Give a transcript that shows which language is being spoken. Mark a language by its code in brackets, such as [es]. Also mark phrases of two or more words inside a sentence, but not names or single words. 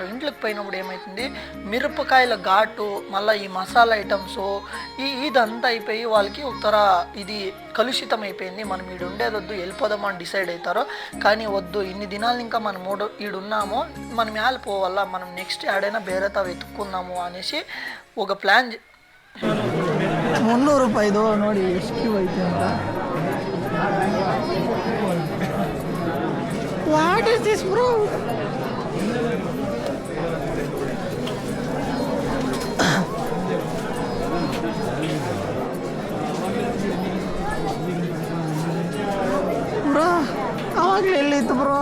[te] ఇంట్లోకి పోయినప్పుడు ఏమవుతుంది, మిరపకాయల ఘాటు, మళ్ళీ ఈ మసాలా ఐటమ్స్ ఇదంతా అయిపోయి వాళ్ళకి ఒకతర ఇది కలుషితం అయిపోయింది. మనం ఈడు ఉండేదొద్దు, వెళ్ళిపోదామని డిసైడ్ అవుతారు. కానీ వద్దు, ఇన్ని దినాలు ఇంకా మనం ఈడున్నాము, మనం పోవాలా, మనం నెక్స్ట్ ఆడైనా ಬೇರೆతా వెతుక్కుందాము అనేసి ఒక ಪ್ಲ್ಯಾನ್. [kn] 300 ರೂಪಾಯಿದು ನೋಡಿ ಎಷ್ಟು ಕ್ಯೂ ಐತೆ ಅಂತ. [en] What is this bro? [kn] ಬ್ರೋ ಅವಾಗಲೇ ಎಲ್ಲಿತ್ತು ಬ್ರೋ?